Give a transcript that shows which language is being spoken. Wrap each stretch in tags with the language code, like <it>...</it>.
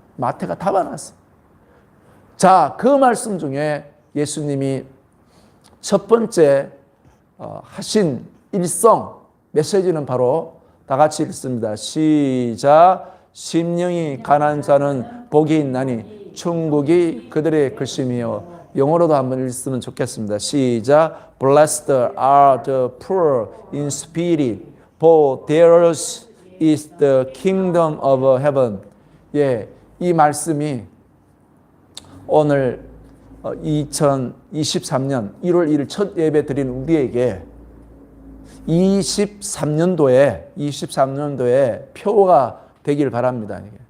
<ko>마태가 담아놨어요. 자, 그 말씀 중에 예수님이 첫 번째 하신 일성 메시지는 바로 다 같이 읽습니다. 시작. 심령이 가난한 자는 복이 있나니 천국이 그들의 것임이요. 영어로도 한번 읽으면 좋겠습니다. 시작.</ko> <en>Blessed are the poor in spirit, for theirs is the kingdom of heaven.</en> <ko>예, 이 말씀이 오늘 2023년 1월 1일 첫 예배 드린 우리에게 23년도에 표가 되길 바랍니다.</ko>